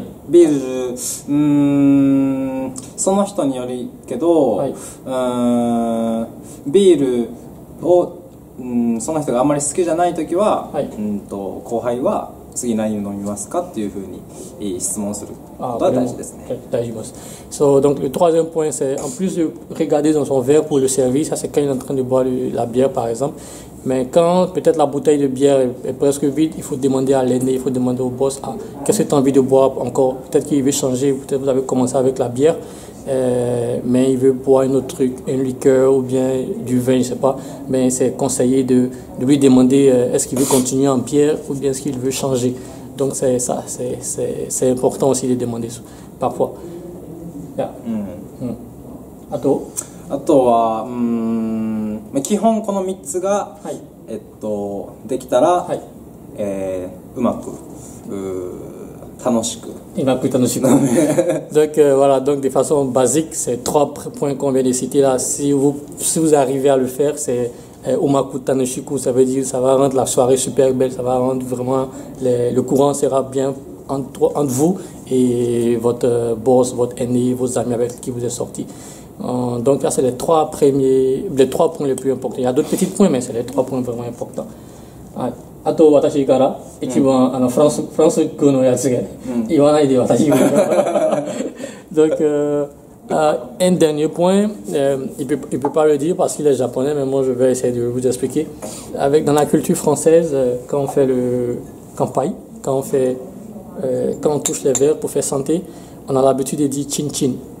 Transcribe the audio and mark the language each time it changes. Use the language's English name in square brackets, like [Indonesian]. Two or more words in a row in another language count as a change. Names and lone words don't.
[Japanese] ビール、その人によるけど、ビールを、その人があんまり好きじゃないときは、後輩は次何を飲みますかっていうふうに質問することは大事ですね。 [French] So, donc le troisième point, c'est en plus de regarder dans son verre pour le service, ça c'est quand il est en train de boire la bière par exemple, Mais quand peut-être la bouteille de bière est presque vide, il faut demander à l'aîné, il faut demander au boss, qu'est-ce que tu as envie de boire encore? Peut-être qu'il veut changer, peut-être vous avez commencé avec la bière, mais il veut boire un autre truc, une liqueur ou bien du vin, je ne sais pas. Mais c'est conseillé de lui demander est-ce qu'il veut continuer en bière ou bien est-ce qu'il veut changer. Donc c'est ça, c'est important aussi de demander ça, parfois. Yeah. [Japanese] あとは基本この3つが、はいできたら、はい、うまく楽しく [French] Donc voilà, donc de façon basique, c'est 3 points qu'on vient de citer là. Si vous arrivez à le faire, c'est [Japanese] うまく楽しく, [French] ça veut dire ça va rendre la soirée super belle, ça va rendre vraiment le courant sera bien entre vous et votre boss, votre aîné, vos amis avec qui vous êtes sortis. Donc là, c'est les 3 points les plus importants. Il y a d'autres petits points, mais c'est les 3 points vraiment importants. [Japanese] あと私から一番フランス語のやつが言わないで私が [French] Donc un dernier point, il peut pas le dire parce qu'il est japonais, mais moi je vais essayer de vous expliquer. Dans la culture française, quand on fait le kanpai, quand on touche les verres pour faire santé, on a l'habitude de dire chin chin.